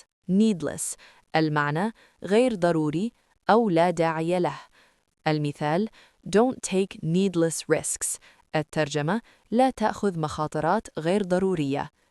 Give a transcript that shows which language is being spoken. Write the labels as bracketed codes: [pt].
[ar] needless المعنى غير ضروري أو لا داعي له. [en] المثال Don't take needless risks. [ar] الترجمة لا تأخذ مخاطرات غير ضرورية.